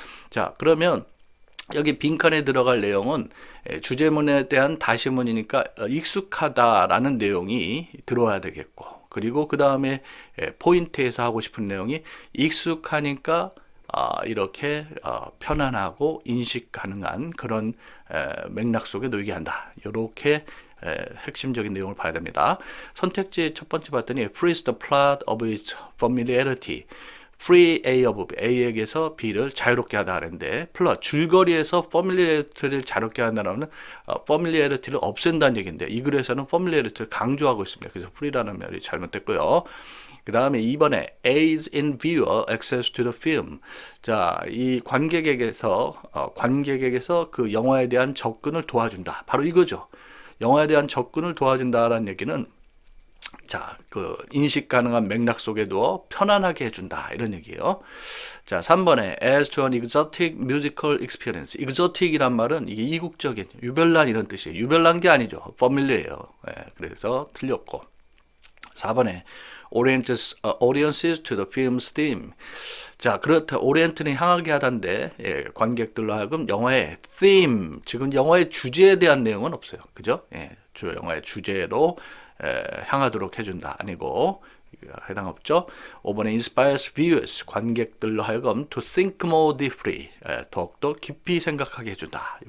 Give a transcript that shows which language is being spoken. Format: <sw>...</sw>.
<ko>자, 그러면 여기 빈칸에 들어갈 내용은 주제문에 대한 다시문이니까 익숙하다라는 내용이 들어와야 되겠고, 그리고 그 다음에 포인트에서 하고 싶은 내용이 익숙하니까 이렇게 편안하고 인식 가능한 그런 맥락 속에 놓이게 한다. 이렇게 핵심적인 내용을 봐야 됩니다. 선택지 첫 번째 봤더니</ko> <en>frees the plot of its familiarity.</en> <ko>free A of B, A에게서 B를 자유롭게 하다 하는데 플러스 줄거리에서 familiarity를 자유롭게 한다는 familiarity를 없앤다는 얘기인데 이 글에서는 familiarity를 강조하고 있습니다. 그래서 free라는 말이 잘못됐고요. 그 다음에 2번에</ko> <en>aids in viewer access to the film.</en> <ko>자, 이 관객에게서 그 영화에 대한 접근을 도와준다. 바로 이거죠. 영화에 대한 접근을 도와준다라는 얘기는 자, 그 인식 가능한 맥락 속에 두어 편안하게 해준다 이런 얘기예요. 자, 3번에</ko> <en>as to an exotic musical experience.</en> <ko>exotic이란 말은 이게 이국적인, 유별난 이런 뜻이에요. 유별난 게 아니죠. familiar예요. 그래서 틀렸고.</ko> <en>4번에 audiences to the film's theme.</en> <ko>자, 그렇다. 오리엔트는 향하게 하던데 관객들로 하여금 영화의 theme, 지금 영화의 주제에 대한 내용은 없어요. 그죠? 영화의 주제로 향하도록 해준다. 아니고 해당 없죠. 5번에</ko> <en>inspires viewers,</en> <ko>관객들로 하여금</ko> <en>to think more deeply,</en> <ko>더욱더 깊이 생각하게 해준다.</ko>